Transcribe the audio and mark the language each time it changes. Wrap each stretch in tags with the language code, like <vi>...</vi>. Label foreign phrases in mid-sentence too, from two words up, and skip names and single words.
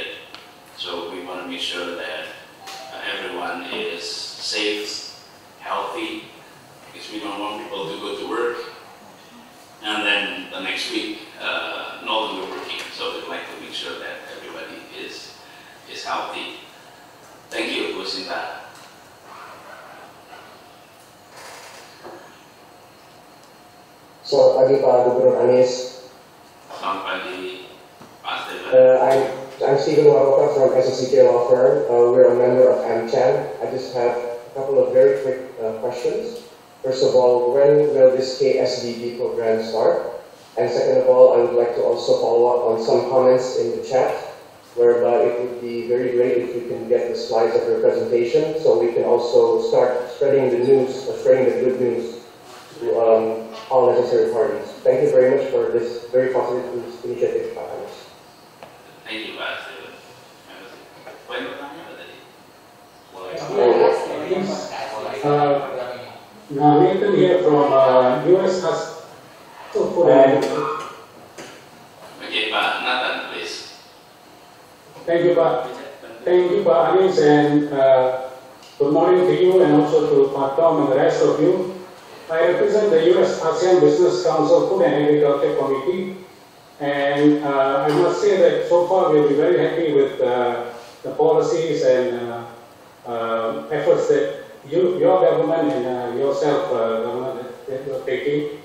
<en>So we want to make sure that everyone is safe, healthy, because we don't want people to go to work and then the next week no longer working. So we'd like to make sure that everybody is healthy. Thank you, Bu Sinta.</en> <id>Selamat pagi Pak Gubernur Anies. Selamat pagi, Pak Asdeban.</id> <en>I'm Stephen Waroka from SOCK Law Firm. We're a member of AmCham. I just have a couple of very quick questions. First of all, when will this KSDB program start? And second of all, I would like to also follow up on some comments in the chat, whereby it would be very great if we can get the slides of your presentation so we can also start spreading the news, or spreading the good news to all necessary parties. Thank you very much for this very positive initiative, Pak Anies. Thank you,</en> <id>Pak Asdeban. Poin pertama apa tadi?</id> <en>Nathan here from US has food and Okay, Pak Nathan, please. thank you, Pak. Thank you, Pak Anies, and good morning to you and also to Pak Tom and the rest of you. I represent the US ASEAN Business Council Food and Agriculture Committee, and I must say that so far we've been very happy with the policies and efforts that your government and yourself, government, that you're taking.</en>